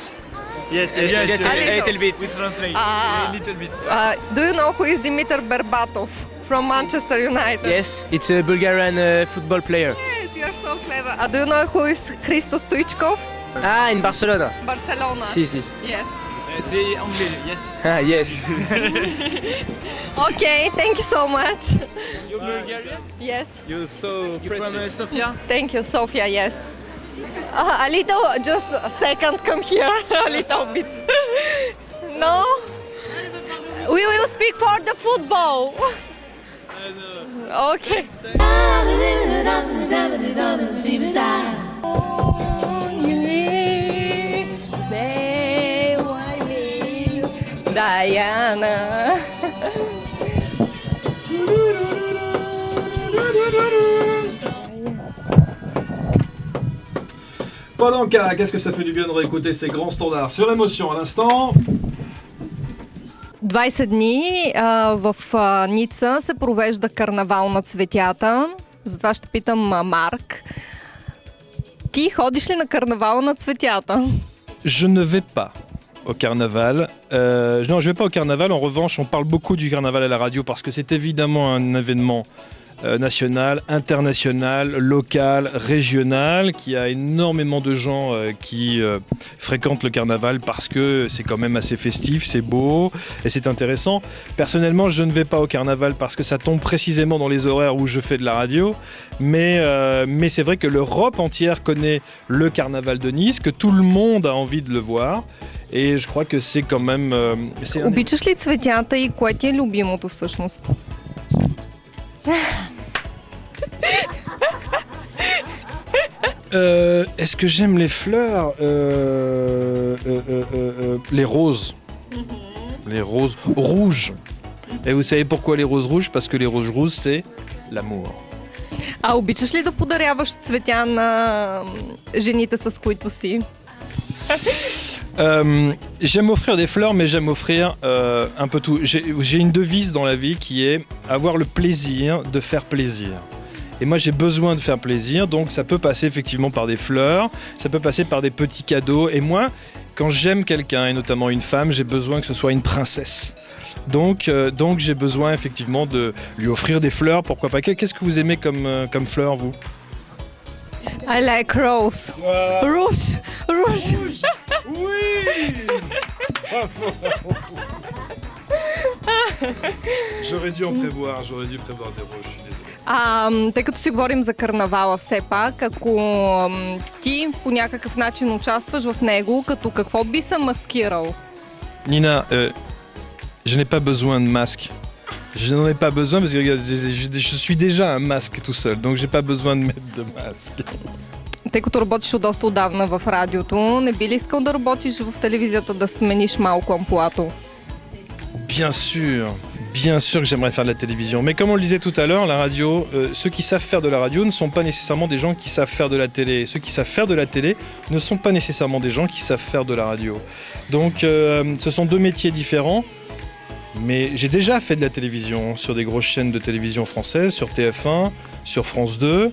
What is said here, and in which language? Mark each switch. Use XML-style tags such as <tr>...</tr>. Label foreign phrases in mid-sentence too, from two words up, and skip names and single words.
<en>Yes, A little. little bit. We translate. Ah. A little bit. Do you know who is Dimitar Berbatov from Manchester United? Yes, it's a Bulgarian football player. Yes, you are so clever. Do you know who is Hristo Stoichkov? In Barcelona. Barcelona.</en> <es>Si.</es> <en>Yes.</en> <fr>C'est anglais,</fr> <en>yes. Yes. Okay, thank you so much. You're Bulgarian? Yes. You're so pretty. From Sofia? Thank you, Sofia. Yes. A little, just a second, come here. A little bit. No? We will speak for the football. Okay. Diana.</en> <fr>Pendant qu'est-ce que ça fait du bien de réécouter ces grands standards sur émotion à l'instant.</fr> <bg>20 дни в Ница се провежда карнавал на цветята. Затова ще питам Марк. Ти ходиш ли на карнавал на цветята?</bg> <fr>je ne vais pas au carnaval. Non, je ne vais pas au carnaval. En revanche, on parle beaucoup du carnaval à la radio parce que c'est évidemment un événement national, international, local, régional, qui a énormément de gens qui fréquentent le carnaval parce que c'est quand même assez festif, c'est beau et c'est intéressant. Personnellement, je ne vais pas au carnaval parce que ça tombe précisément dans les horaires où je fais de la radio, mais c'est vrai que l'Europe entière connaît le carnaval de Nice, que tout le monde a envie de le voir. Et je crois que c'est quand même...</fr> <bg>Обичаш ли цветята и кое ти е любимото всъщност?</bg> <fr>Est-ce que j'aime les fleurs? Les roses. Les roses rouges. Et vous savez pourquoi les roses rouges? Parce que les roses rouges, c'est l'amour.</fr> <bg>А обичаш ли да подаряваш цветя на жените, с които си?</bg> <fr>J'aime offrir des fleurs, mais j'aime offrir un peu tout. J'ai une devise dans la vie qui est avoir le plaisir de faire plaisir. Et moi, j'ai besoin de faire plaisir, donc ça peut passer effectivement par des fleurs, ça peut passer par des petits cadeaux. Et moi, quand j'aime quelqu'un, et notamment une femme, j'ai besoin que ce soit une princesse. Donc j'ai besoin effectivement de lui offrir des fleurs, pourquoi pas. Qu'est-ce que vous aimez comme fleurs, vous?</fr> <en>I like rose.</en> <fr>Rouge. Rouge. Oui. J'aurais dû prévoir des roses, je suis désolé.</fr> <bg>Тъй като си говорим за карнавала все пак, ако ти по някакъв начин участваш в него, като какво би се маскирал?</bg> <fr>Nina, je n'ai pas besoin de masque. Je n'en ai pas besoin parce que regarde, je suis déjà un masque tout seul, donc j'ai pas besoin de mettre de masque.</fr> <bg>Тъй като работиш от доста отдавна в радиото, не би ли искал да работиш в телевизията, да смениш малко амплоато?</bg> <fr>Bien sûr que j'aimerais faire de la télévision. Mais comme on le disait tout à l'heure, la radio, ceux qui savent faire de la radio ne sont pas nécessairement des gens qui savent faire de la télé. Ceux qui savent faire de la télé ne sont pas nécessairement des gens qui savent faire de la radio. Donc ce sont deux métiers différents. Mais j'ai déjà fait de la télévision sur des grosses chaînes de télévision françaises, sur TF1, sur France 2.</fr>